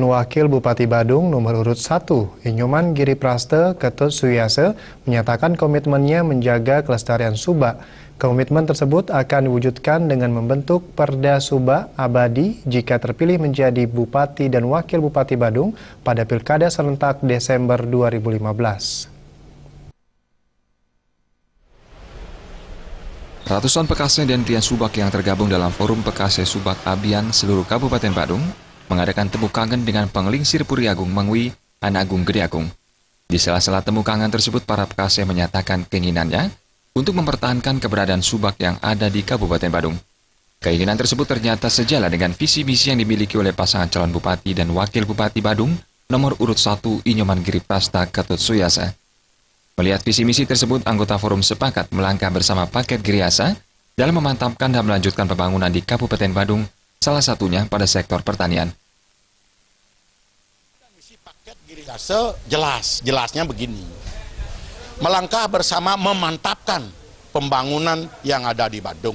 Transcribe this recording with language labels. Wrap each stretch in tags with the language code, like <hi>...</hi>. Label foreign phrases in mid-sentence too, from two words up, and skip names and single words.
<id>Wakil Bupati Badung nomor urut 1, Inyoman Giripraste Ketut Suyase, menyatakan komitmennya menjaga kelestarian Subak. Komitmen tersebut akan diwujudkan dengan membentuk Perda Subak Abadi jika terpilih menjadi Bupati dan Wakil Bupati Badung pada Pilkada serentak Desember 2015. Ratusan Pekase dan Pria Subak yang tergabung dalam Forum Pekase Subak Abian seluruh Kabupaten Badung mengadakan temu kangen dengan Penglingsir Puri Agung Mengwi, Anak Agung Gede Agung. Di sela-sela temu kangen tersebut, para Pekase menyatakan keinginannya untuk mempertahankan keberadaan Subak yang ada di Kabupaten Badung. Keinginan tersebut ternyata sejalan dengan visi misi yang dimiliki oleh pasangan calon Bupati dan Wakil Bupati Badung nomor urut 1 Inyoman Giripraste Ketut Suyase. Melihat visi misi tersebut, anggota forum sepakat melangkah bersama paket Giriasa dalam memantapkan dan melanjutkan pembangunan di Kabupaten Badung, salah satunya pada sektor pertanian. Misi paket Giriasa jelasnya begini. Melangkah bersama memantapkan pembangunan yang ada di Badung.</id>